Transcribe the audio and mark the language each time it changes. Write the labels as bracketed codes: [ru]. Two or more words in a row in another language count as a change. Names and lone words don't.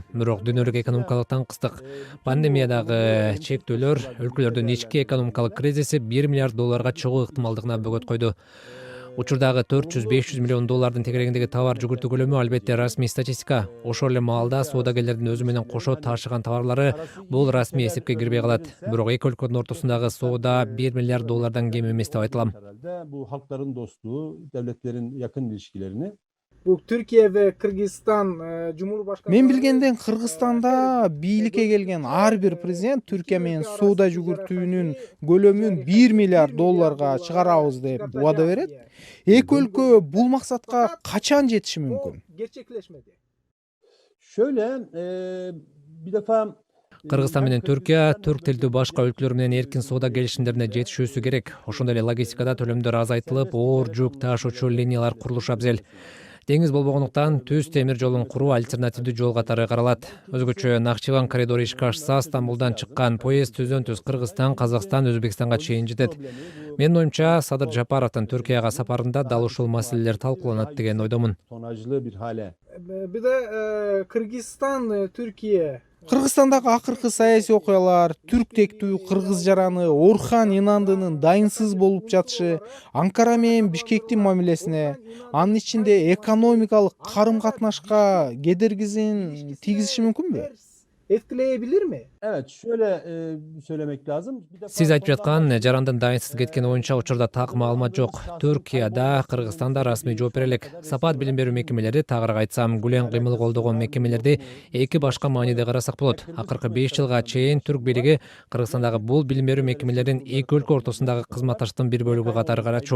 [ky] Бирок дүйнөлүк экономикалык таңкыстык, пандемиядагы чектөөлөр, өлкөлөрдүн ички экономикалык кризиси $1 миллиард чыгуу ыктымалдыгына бөгөт койду. Учурдагы $400–500 миллион тегерегиндеги товар жүгүртүү көлөмү албетте расмий статистика. Ошол эле маалда соодагерлердин өзү менен кошо таашыган товарлары бул расмий эсепке кирбей калат. Бирок эки өлкөнүн ортосундагы соода $1 миллиард kем эмес деп айтылам. [tr] Bu halkların dostluğu, devletlerin yakın ilişkilerini Bu Türkiye ve Kırgızistan Cumhurbaşkanı [ky] Мен билгенден Кыргызстанда бийликке келген ар бир президент Түркия менен соода жүгүртүүнүн көлөмүн $1 миллиард чыгарабыз деп убада берет. Эки өлкө бул максатка качан жетиши мүмкүн? [tr] gerçekleşmedi. şöyle bir defa [ky] Кыргызстан менен Түркия түрк тилдүү башка өлкөлөр менен эркин соода келишимдерине жетишүүсү керек. Ошондой эле логистикада төлөмдөр азайтылып, оор жүк таашуучу линиялар курулушу абзел. Деңиз болбогондуктан түз темир жолун куруу альтернативдүү жол катары каралат. Өзгөчө Нахчыван коридору ишке ашса, Стамбулдан чыккан поезд түздөн-түз Кыргызстан, Казакстан, Өзбекстанга чейин жетет. Менин оюмча, Садыр Жапаровдун Түркияга сапарында дал ушул маселелер талкууланат деген ойдомун. [tr] tonajlı bir hale Bir de Kırgızistan Türkiye [ky] Кыргызстандагы акыркы саясий окуялар, түрк тектүү кыргыз жараны Орхан Инандынын дайынсыз болуп жатышы, Анкара менен Бишкектин мамилесине, анын ичинде экономикалык карым-катнашка кедергисин тийгизиши мүмкүнбү? [tr] etkileyebilir mi? Evet, şöyle söylemek lazım. Bir defa [ky] Сиз айтып жаткан жарандын дайынсыз кеткени боюнча учурда так маалымат жок. Түркияда, Кыргызстанда расмий жооп бере элек. Сапат билим берүү мекемелери, тагыраак айтсам, гүлен кыймыл колдогон мекемелерди эки башка мааниде карасак болот. Акыркы 5 жылга чейин түрк бийлиги Кыргызстандагы бул билим берүү мекемелерин эки өлкө ортосундагы кызматташтыктын бир бөлүгү катары карачу.